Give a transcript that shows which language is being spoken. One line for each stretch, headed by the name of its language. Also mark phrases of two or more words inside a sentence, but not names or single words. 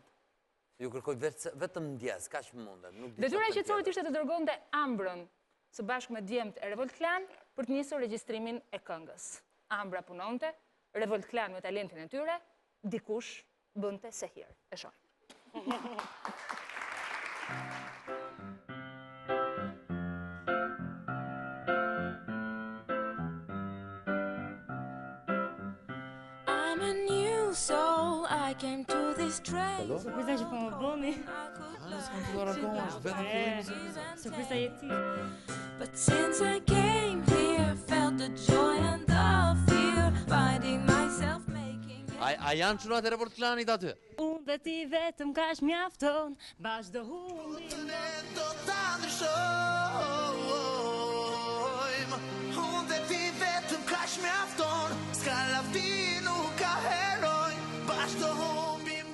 Albanian: Ju kërkoj vetëm ndjes, kaq mundet. Detyra e qetësorit ishte të dërgonte Ambrën së bashku me Djemtë e Revolt Klan për të nisur regjistrimin e këngës. Ambra punonte, Revolt Klan me talentin e tyre, dikush bënte se hir. E shohim.
English: I'm a new soul, I came to this train.
Albanian: Surpriza që po më bëni. S'kam filluar akoma, është vetëm fillimi i surprizës. Surpriza je ti.
English: But since I came here, felt the joy and the fear, finding myself making.
Albanian: A janë çunat e Revolt Klanit aty? Unë dhe ti vetëm kaq mjafton, bash do humbim. Ne do ta ndryshojmë. Unë dhe ti vetëm kaq mjafton, s'ka lavdi nuk ka heroj, bash do humbim.